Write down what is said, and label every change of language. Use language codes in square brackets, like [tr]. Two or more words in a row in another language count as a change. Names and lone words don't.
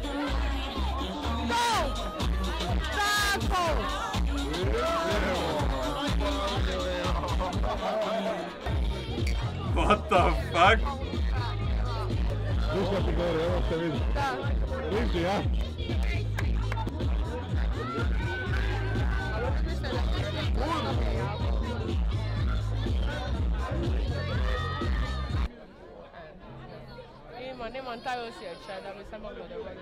[hr] Go! Tako! [en] What the fuck? [hr] Slušaj ti gore, evo se vidi. Vidi, ja? Nemam taj osjećaj da bi se moglo dogoditi.